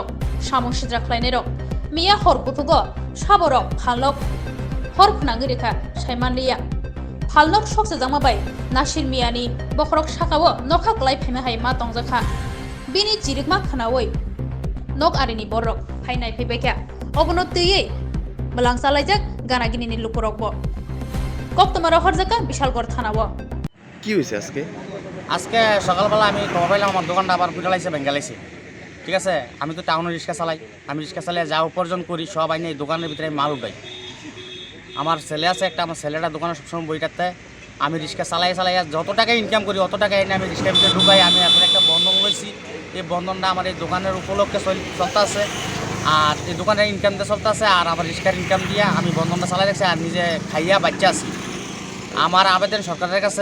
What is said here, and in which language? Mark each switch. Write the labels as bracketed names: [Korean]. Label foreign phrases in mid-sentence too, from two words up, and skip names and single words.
[Kok Borok] samung sidra khlainero Mia horbutugo saborok phalnok horpnangirikha saimanliya phalnok sokse jangmabai Nasir Miani bokhorok sakawo nokha klai pheme hai ma tongjakha bini jirikma khanawoi nok arini borok hainai phebekha obono tüye belang salaijak ganagini ni lukurokbo koktomara horjaka Bishalgor thanawo [Bangla] কি হয়েছে আজকে? আজকে সকালবেলা আমি খবর পাইলাম আমার দোকানটা আবার ফুটালাইছে বেঙ্গালাইছে ঠিক আছে আমি তো টাউনে রিক্সা চালাই আমি রিক্সা চালিয়ে যা উপার্জন করি সব আইনে এই দোকানের ভিতরে মাল উঠাই আমার ছেলে আছে একটা আমার ছেলেটা দোকানে সবসময় বই কাটতে আমি রিক্সা চালাই যত টাকা ইনকাম করি অত টাকা এনে আমি রিক্সার ভিতরে ঢুকাই আমি এখন একটা বন্ধন লইছি এই বন্ধনটা আমার এই দোকানের উপলক্ষে চলতে আছে আর এই দোকানের ইনকাম দিয়ে চলতে আছে আর আমার রিক্সার ইনকাম দিয়ে আমি বন্ধনটা চালাই রাখছি আর নিজে খাইয়া বাচ্চা আছি আমার আবেদন সরকারের কাছে